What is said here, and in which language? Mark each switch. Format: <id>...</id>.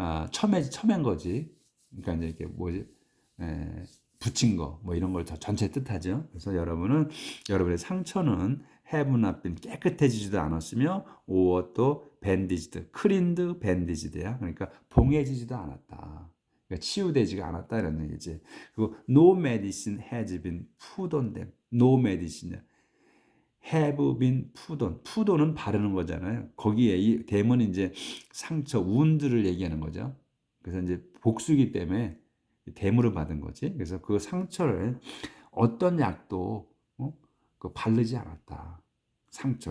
<ko>첨한 거지. 그러니까 이제 이렇게 뭐지? 붙인 거, 뭐 이런 걸 전체 뜻하죠. 그래서 여러분의 상처는 have not been 깨끗해지지도 않았으며, or 또 bandaged, cleaned, bandaged 야. 그러니까 봉해지지도 않았다. 그러니까 치유되지가 않았다 이런 얘기지.</ko> <en>그리고 no medicine has been put on them. no medicine. have been put on.</en> <ko>put on은 바르는 거잖아요. 거기에 이 댐은 이제 상처, wound를 얘기하는 거죠. 그래서 이제 복수기 때문에 댐으로 받은 거지. 그래서 그 상처를 어떤 약도 바르지 않았다. 상처.</ko>